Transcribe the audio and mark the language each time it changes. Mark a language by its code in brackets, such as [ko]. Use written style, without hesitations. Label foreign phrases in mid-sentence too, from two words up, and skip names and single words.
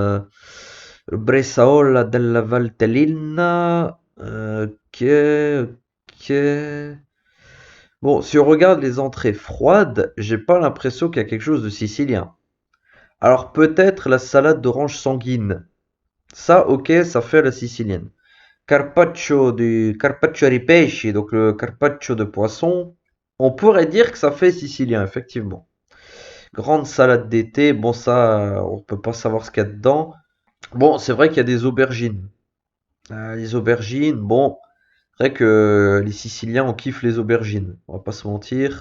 [it] Bressaola della Valtellina. [fr] Ok, ok. Bon, si on regarde les entrées froides, j'ai pas l'impression qu'il y a quelque chose de sicilien. Alors peut-être la salade d'orange sanguine. Ça, ok, ça fait la sicilienne. [it] Carpaccio di pesci, [fr] donc le carpaccio de poisson. On pourrait dire que ça fait sicilien, effectivement. Grande salade d'été, bon ça, on peut pas savoir ce qu'il y a dedans. Bon, c'est vrai qu'il y a des aubergines. Les aubergines, bon, c'est vrai que les Siciliens, on kiffe les aubergines, on va pas se mentir.